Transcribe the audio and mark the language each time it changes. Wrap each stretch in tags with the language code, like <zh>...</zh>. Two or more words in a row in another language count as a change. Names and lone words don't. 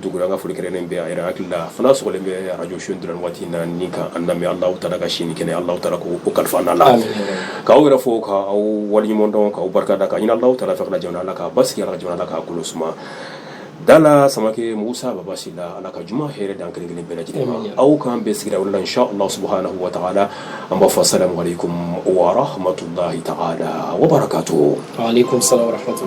<bm>Dugure an ka foli kɛrɛnnen bɛ a yɛrɛ hakili la fana sɔgɔlen bɛ radio show Ndiramu waati in na ni ka an lamɛn Alahu Taala ka sini kɛnɛ Alahu Taala k'o kalifa an la k'aw yɛrɛ fo k'aw waleɲuman dɔn k'aw barika da ka ɲini Alahu Taala fɛ ka na jamana la k'a basigi Ala ka jamana la k'a kolo suma Dala Samake Musa Babasila Ala ka juma hɛrɛ dan kelen kelen bɛɛ lajɛlen ma aw k'an bɛɛ sigira o la inshallah</bm> <ar>سبحانه وتعالى</ar> <bm>an b'a fɔ</bm> <ar>السلام عليكم ورحمة الله تعالى وبركاته. وعليكم السلام ورحمة الله</ar>